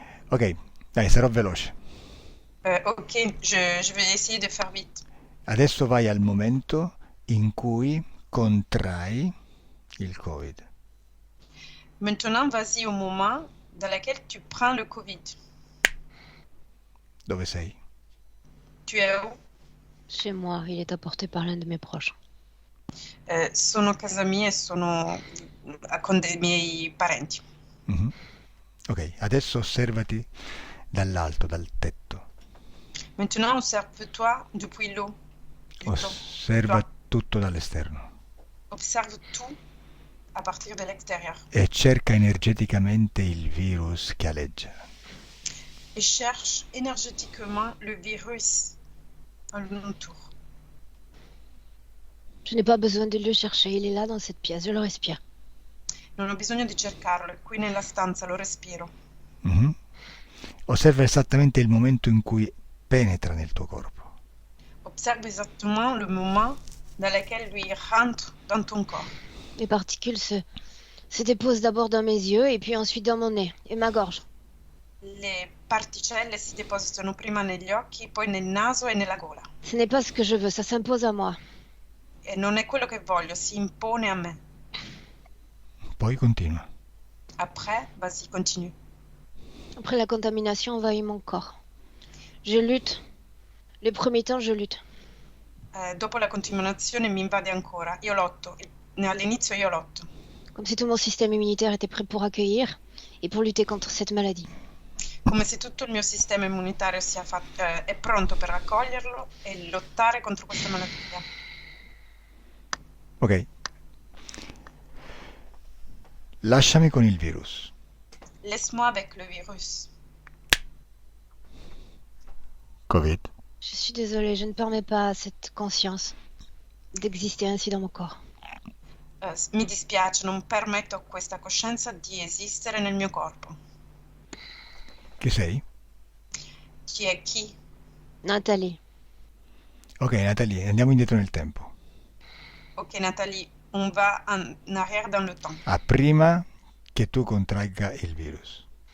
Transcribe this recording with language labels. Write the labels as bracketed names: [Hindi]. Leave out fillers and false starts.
[Italian] Ok, dai, sarò veloce. [French] Ok, je vais essayer de faire vite. [Italian] Adesso vai al momento in cui contrai il Covid. [French] Maintenant, vas-y au moment dans lequel tu prends le Covid. [Italian] Dove sei? [French] Tu es où? Chez moi, il est apporté par l'un de mes proches. [Italian] Sono a casa mia e sono con dei miei parenti. Mhm. Ok, adesso osservati dall'alto, dal tetto. [French] Maintenant, observe-toi depuis l'eau. [Italian] Osserva [French] Toi. [Italian] tutto dall'esterno [French] Observe tout à partir de l'extérieur. [Italian] e cerca energeticamente il virus che aleggia. [French] Et cherche énergétiquement le virus alentour. Je n'ai pas besoin de le chercher, il est là dans cette pièce, je le respire. [Italian] Non ho bisogno di cercarlo, è qui nella stanza, lo respiro. Mhm. Osserva esattamente il momento in cui penetra nel tuo corpo. [French] Observe exactement le moment dans lequel lui rentre dans ton corps. Les particules se déposent d'abord dans mes yeux et puis ensuite dans mon nez et ma gorge. [Italian] Le particelle si depositano prima negli occhi, poi nel naso e nella gola. [French] Ce n'est pas ce que je veux, ça s'impose à moi. [Italian] E non è quello che voglio, si impone a me. Poi continua. [French] Après, vas-y, continue. Après la contamination envahit mon corps. Je lutte. Les premiers temps, je lutte. [Italian] Dopo la continuazione mi invade ancora. Io lotto. All'inizio io lotto. [French] Comme si tout mon système immunitaire était prêt pour accueillir et pour lutter contre cette maladie. [Italian] Come se tutto il mio sistema immunitario è pronto per accoglierlo e lottare contro questa malattia. Ok. Lasciami con il virus. [French] Laisse-moi avec le virus. Covid. Je suis désolée, je ne permets pas à cette conscience d'exister ainsi dans mon corps. [Italian] Mi dispiace, non permetto a questa coscienza di esistere nel mio corpo. Chi sei? Chi è chi? Nathalie, Ok, Natalie, andiamo indietro nel tempo. [French] Ok, Nathalie, on va en arrière dans le temps. [Italian] A prima che tu contragga il virus.